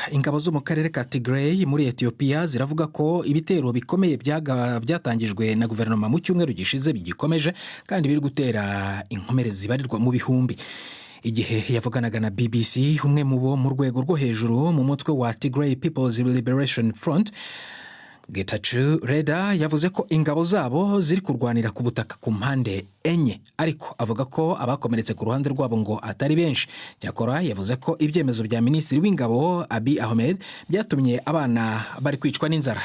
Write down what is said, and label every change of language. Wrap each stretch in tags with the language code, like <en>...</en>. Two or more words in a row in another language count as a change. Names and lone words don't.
<rw>Ingabo zo mu karere ka Tigray muri Ethiopia ziravuga ko ibitero bikomeye byatangijwe na guverinoma mu cyumweru gishize bigikomeje kandi biri gutera inkomere zibarirwa mu bihumbi. Igihe yavuganaga na BBC, umwe mu bo mu rwego rwo hejuru mu mutwe wa Tigray People's Liberation Front, Getachew Reda, yavuze ko ingabo zabo ziri kurwanira ku butaka ku mpande enye, ariko avuga ko abakomeretse ku ruhande rwabo ngo atari benshi. Cyakora yavuze ko ibyemezo bya Minisitiri w'Ingabo Abiy Ahmed byatumye abana bari kwicwa n'inzara.</rw>